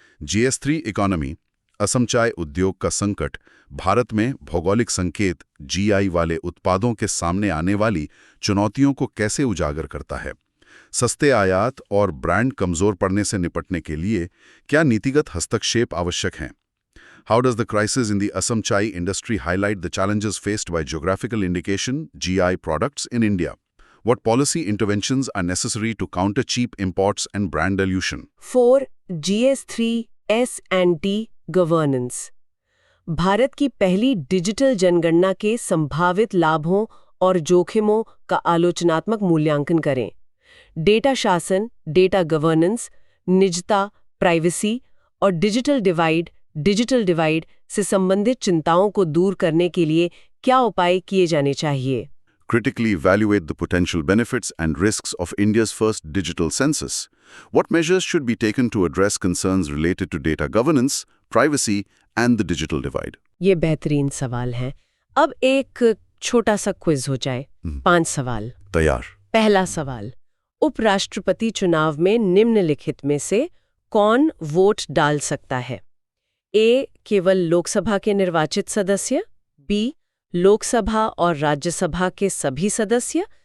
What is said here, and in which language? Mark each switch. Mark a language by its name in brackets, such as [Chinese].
[Hindi] GS3 economy, Assam चाय उद्योग का संकट भारत में भौगोलिक संकेत GI वाले उत्पादों के सामने आने वाली चुनौतियों को कैसे उजागर करता है। सस्ते आयात और ब्रांड कमजोर पड़ने से निपटने के लिए क्या नीतिगत हस्तक्षेप आवश्यक हैं। [English] How does the crisis in the Assam chai industry highlight the challenges faced by geographical indication GI products in India? What policy interventions are necessary to counter cheap imports and brand dilution? 4. [Hindi] GS3 S&T governance, Bharat की पहली digital जनगणना के संभावित लाभों और जोखिमों का आलोचनात्मक मूल्यांकन करें। डेटा शासन, डेटा गवर्नेंस, निजता, प्राइवेसी और डिजिटल डिवाइड से संबंधित चिंताओं को दूर करने के लिए क्या उपाय किए जाने चाहिए। [English] Critically evaluate the potential benefits and risks of India's first digital census. What measures should be taken to address concerns related to data governance, privacy, and the digital divide? [Hindi] ये बेहतरीन सवाल हैं। अब एक छोटा सा क्विज हो जाए। 5 सवाल। तैयार। पहला सवाल, उपराष्ट्रपति चुनाव में निम्नलिखित में से कौन वोट डाल सकता है? A. केवल लोकसभा के निर्वाचित सदस्य, B. लोकसभा और राज्यसभा के सभी सदस्य,